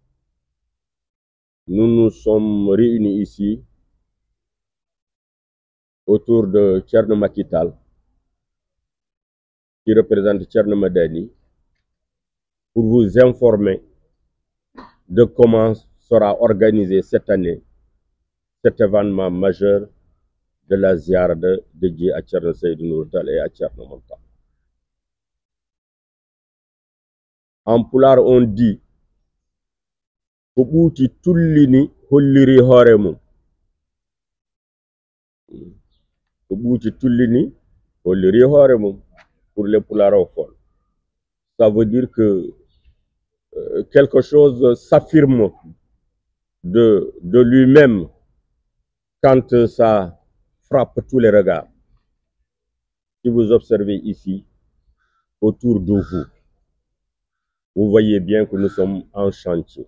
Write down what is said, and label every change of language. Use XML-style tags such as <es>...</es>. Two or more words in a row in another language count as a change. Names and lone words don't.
<fr>nous nous sommes réunis ici autour de Thierno Macky Tall, qui représente Thierno Madani, pour vous informer de comment sera organisé cette année cet événement majeur de la ziara dédiée à Thierno Seydou Nourou Tall et à Thierno Mountakha. En pulaar on dit</fr> <ff>ko ɓuuti tullini holliri hoore mum. Ko ɓuuti tullini holliri hoore mum</ff> <fr>pour les pulaarophones. Ça veut dire que quelque chose s'affirme de lui-même quand ça frappe tous les regards. Si vous observez ici, autour de vous, vous voyez bien que nous sommes en chantier.</fr>